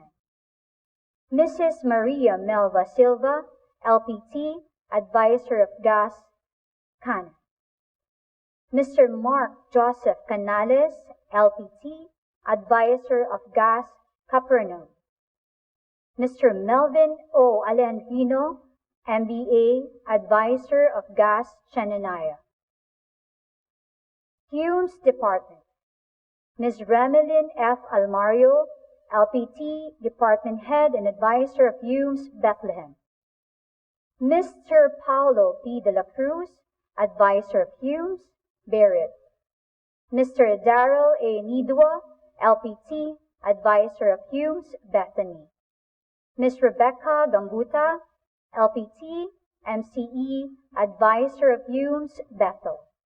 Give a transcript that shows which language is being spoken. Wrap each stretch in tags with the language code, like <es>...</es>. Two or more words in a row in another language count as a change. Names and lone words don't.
<en>Mrs. Maria Melva Silva, LPT, Advisor of Gas, Canan. Mr. Mark Joseph Canales, LPT, Advisor of Gas, Capernaum. Mr. Melvin O. Alendino, MBA, Advisor of Gas, Shenanaya. Fumes Department, Ms. Remelin F. Almario, LPT, Department Head and Advisor of Fumes, Bethlehem. Mr. Paulo P. de la Cruz, Advisor of Fumes, Barrett. Mr. Darrell A. Nidua, LPT, Advisor of Fumes, Bethany. Ms. Rebecca Gambuta, LPT, MCE, Advisor of Fumes, Bethel.</en>